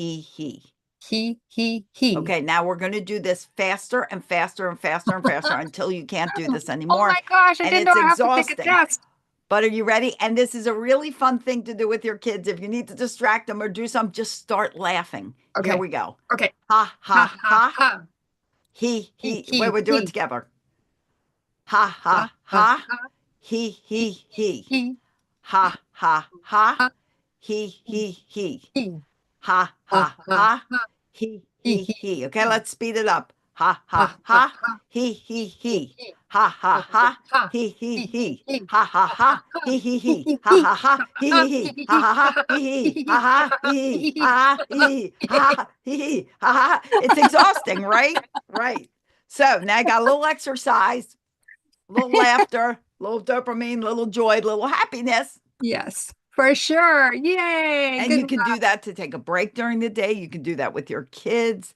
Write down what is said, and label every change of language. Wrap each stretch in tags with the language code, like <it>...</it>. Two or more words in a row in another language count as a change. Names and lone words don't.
<en>He. Okay, now we're going to do this faster and faster and faster and faster until you can't do this anymore. Oh my gosh, I didn't know I have to take a test. But are you ready? And this is a really fun thing to do with your kids. If you need to distract them or do something, just start laughing. Okay. Here we go. Okay. Ha, ha, ha. ha. He. Wait, we'll do it together. Ha, ha, ha. He. Ha, ha, ha. He. Ha, ha, ha. He. Okay, let's speed it up. Ha, ha, ha. He. Ha, ha, ha. He. Ha, ha, ha. He. Ha, ha, ha. He. Ha, ha, ha. He. Ha, ha. He. Ha, he. Ha, he. Ha, ha. It's exhausting, right? Right. So now I got a little exercise, a little laughter, a little dopamine, a little joy, a little happiness. Yes, for sure. Yay. And you can do that to take a break during the day. You can do that with your kids.</en>